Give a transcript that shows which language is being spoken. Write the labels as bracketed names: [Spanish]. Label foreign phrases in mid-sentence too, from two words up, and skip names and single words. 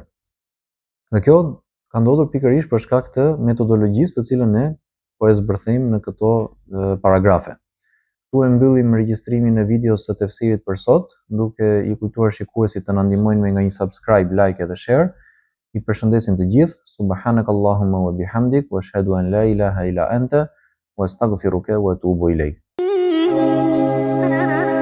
[Albanian] Dhe kjo ka ndodhur pikërisht për shkak të metodologjisë të cilën ne po e zbërthejmë në këto paragrafe. Këtu e mbyllim regjistrimin e videos së tefsirit për sot, duke I kujtuar shikuesit të na ndihmojnë me nga një [English] subscribe, like [Albanian] edhe share. I përshëndesim të gjithë. [Arabic] سبحانك اللهم وبحمدك وأشهد أن لا إله إلا أنت وأستغفرك وأتوب إليك.